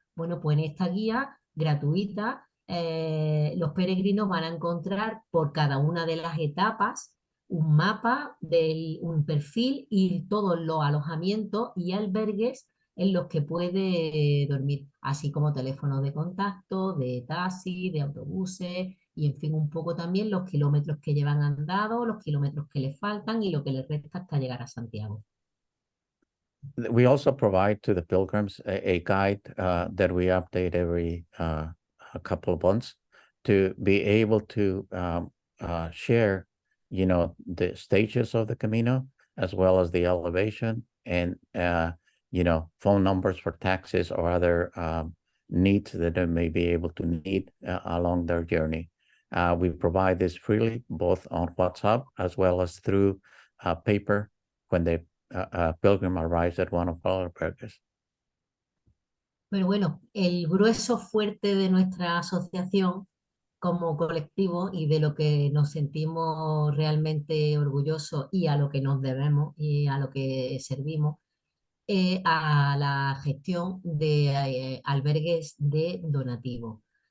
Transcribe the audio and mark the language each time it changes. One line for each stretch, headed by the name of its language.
Spanish: Bueno, pues en esta guía gratuita, los peregrinos van a encontrar por cada una de las etapas un mapa, un perfil y todos los alojamientos y albergues en los que puede dormir, así como teléfonos de contacto, de taxi, de autobuses y en fin, un poco también los kilómetros que llevan andado, los kilómetros que les faltan y lo que les resta hasta llegar a Santiago.
English: We also provide to the pilgrims a guide that we update every a couple of months to be able to share, the stages of the Camino as well as the elevation and, phone numbers for taxis or other needs that they may be able to need along their journey. We provide this freely, both on WhatsApp as well as through paper when they pilgrim arrives at one of our albergues.
Spanish: Pero bueno, el grueso fuerte de nuestra asociación como colectivo y de lo que nos sentimos realmente orgullosos y a lo que nos debemos y a lo que servimos a la gestión de albergues de donativo.